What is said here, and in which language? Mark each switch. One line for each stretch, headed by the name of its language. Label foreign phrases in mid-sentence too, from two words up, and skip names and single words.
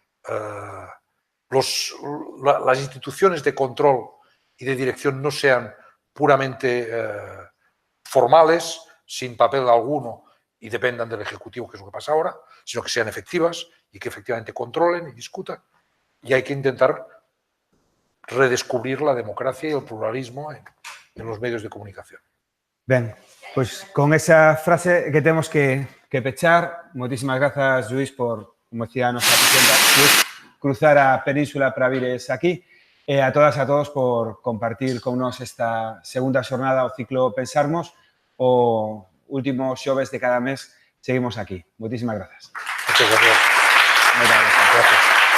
Spanish: las instituciones de control y de dirección no sean puramente formales, sin papel alguno y dependan del Ejecutivo, que es lo que pasa ahora, sino que sean efectivas y que efectivamente controlen y discutan. Y hay que intentar redescubrir la democracia y el pluralismo en los medios de comunicación. Ben, pues con esa frase que tenemos que pechar, muchísimas gracias, Lluís, por, como decía nuestra presidenta,
Galician: cruzar a Península para vires aquí. A todas e a todos por compartir con nos esta segunda xornada o ciclo Pensarmos. O último xoves de cada mes seguimos aquí.
Spanish: Muchísimas gracias. Muchas gracias. Muchas gracias.